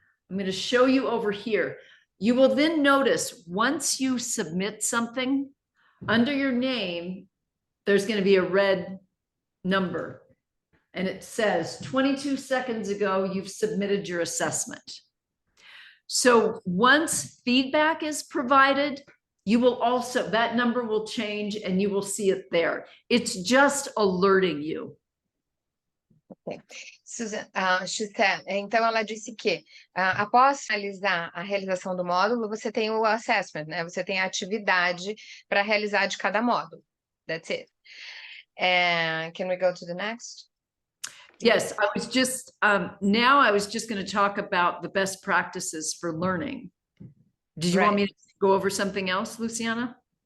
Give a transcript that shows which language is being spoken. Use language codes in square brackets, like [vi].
[en] I'm going to show you over here. You will then notice once you submit something, under your name, there's going to be a red number, and it says 22 seconds ago, you've submitted your assessment. So once feedback is provided, you will also, that number will change and you will see it there. It's just alerting you. Okay. [pt] Susan, Xuxa, então ela disse que após finalizar a realização do módulo, você tem o assessment, né? Você tem a atividade para realizar de cada módulo. [en] That's it. Can we go to the next? Yes, I was just, now I was just going to talk about the best practices for learning. Did you want me to go over something else, Luciana?